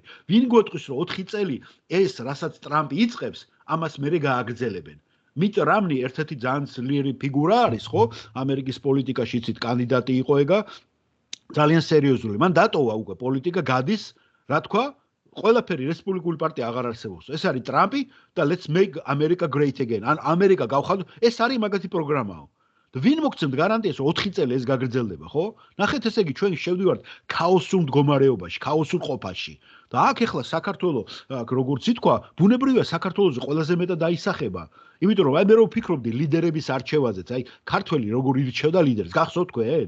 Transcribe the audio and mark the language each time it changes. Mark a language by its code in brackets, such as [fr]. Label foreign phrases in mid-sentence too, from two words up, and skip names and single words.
[ka] ვინ გვეტყვის რომ 4 წელი ეს რასაც ტრამპი იწყებს, ამას მერე გააგრძელებენ. მიტ რამნი ერთ-ერთი ძალიან ძლიერი ფიგურა არის, ხო? ამერიკის პოლიტიკაში იცით კანდიდატი იყო ეგა ძალიან სერიოზული. მან დატოვა უკვე პოლიტიკა გადის, რა თქვა? ყველაფერი რესპუბლიკური პარტია აღარ არსებობს. ეს არის ტრამპი და [en] let's make America great again. [ka] ან ამერიკა გავხადოთ, ეს არის მაგათი პროგრამაო. და ვინ მოგცემთ გარანტიას, რომ 4 წელი ეს გაგრძელდება, ხო? ნახეთ, ესე იგი ჩვენ შევდივართ ქაოსურ მდგომარეობაში, ქაოსურ ყოფაში. და აქ ეხლა საქართველოს, აქ როგორც ითქვა, ბუნებრივია საქართველოსზე ყველაზე მეტად დაისახება. იმიტომ რომ აი მე რო ვფიქრობდი ლიდერების არჩევაზეც, აი ქართველი როგორ ირჩევდა ლიდერს, გახსოვთ თქვენ?